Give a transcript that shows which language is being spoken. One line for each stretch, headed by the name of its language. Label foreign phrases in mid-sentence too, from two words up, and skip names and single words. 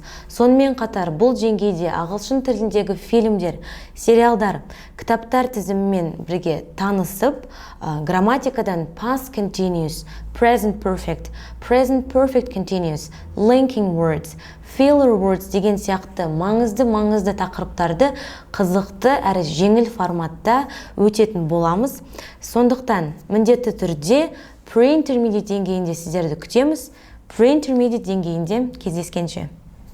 Kazakh: Сонымен қатар бұл деңгейде ағылшын тіліндегі фильмдер, сериалдар, кітаптар тізімімен бірге танысып, грамматикадан
English: past continuous, present perfect continuous, linking words, filler words
Kazakh: деген сияқты маңызды тақырыптарды қызықты әрі жеңіл форматта өтетін боламыз. Сондықтан міндетті түрде pre-intermediate деңгейінде сіздерді күтеміз. Pre-intermediate деңгейінде кездескенше.